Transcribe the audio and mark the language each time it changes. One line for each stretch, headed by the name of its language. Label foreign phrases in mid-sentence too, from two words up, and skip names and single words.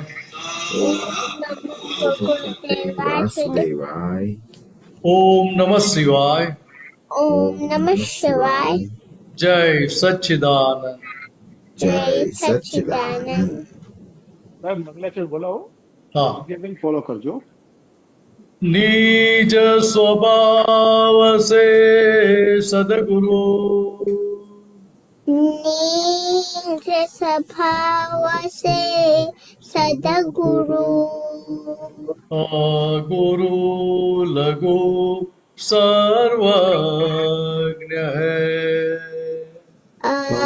Sanskrit: ઓમ નમો ભગવતે વાસુદેવાય ઓમ નમઃ શિવાય ઓમ નમઃ શિવાય
Gujarati: જય સચ્ચિદાનંદ જય સચ્ચિદાનંદ સાહેબ મંગલેશ્વર બોલાવો. હા વિદ્યાબેન ફોલો કરજો.
Hindi: निज स्वभाव से सदगुरु निज स्वभाव से सद्गुरु गुरु लघु सर्वज्ञ है